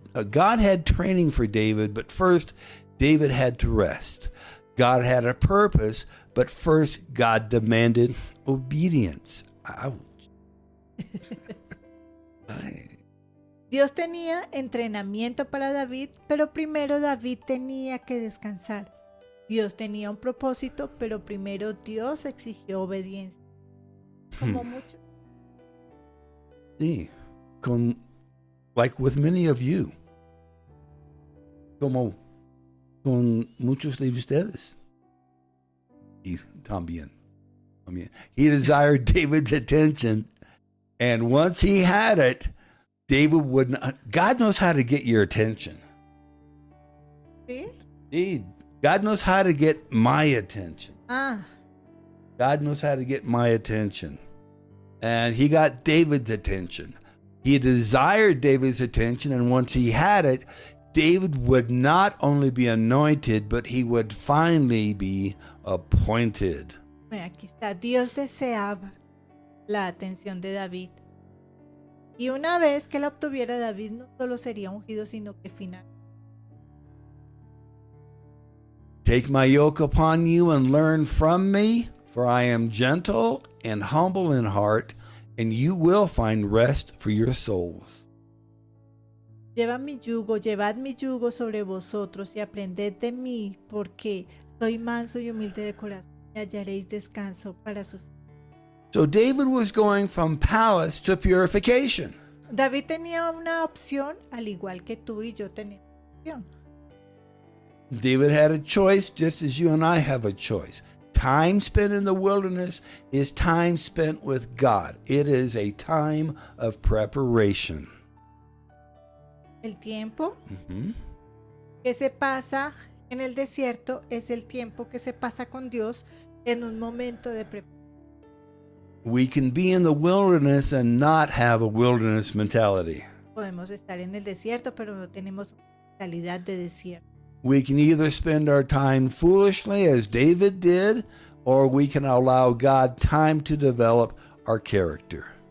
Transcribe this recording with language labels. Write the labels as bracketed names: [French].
[English] God had training for David, but first David had to rest. God had a purpose, but first God demanded obedience. Ouch. [Spanish] Dios tenía entrenamiento para David, pero primero David tenía que descansar. Dios tenía un propósito, pero primero Dios exigió obediencia. Como mucho. [English] Sí, like with many of you. [Spanish] Como con muchos de ustedes. Y también. [English] He desired David's attention, and once he had it, David would not. God knows how to get your attention. [Spanish] ¿Sí? [English] Indeed. God knows how to get my attention. Ah, God knows how to get my attention. And he got David's attention. He desired David's attention, and once he had it, David would not only be anointed, but he would finally be appointed. [Spanish] bueno, aquí está. Dios deseaba la atención de David. Y una vez que la obtuviera, David no solo sería ungido, sino que finalmente. [English] Take my yoke upon you and learn from me, for I am gentle and humble in heart, and you will find rest for your souls. [Spanish] Llevad mi yugo sobre vosotros y aprended de mí, porque soy manso y humilde de corazón, y hallaréis descanso para sus. [English] So David was going from palace to purification. [Spanish] David tenía una opción, al igual que tú y yo tenemos una opción. [English] David had a choice just as you and I have a choice. Time spent in the wilderness is time spent with God. It is a time of preparation. [Spanish] El tiempo Mhm. que se pasa en el desierto es el tiempo que se pasa con Dios en un momento de preparación. [English] We can be in the wilderness and not have a wilderness mentality. [Spanish] Podemos estar en el desierto, pero no tenemos una mentalidad de desierto. [English] We can either spend our time foolishly, as David did, or we can allow God time to develop our character.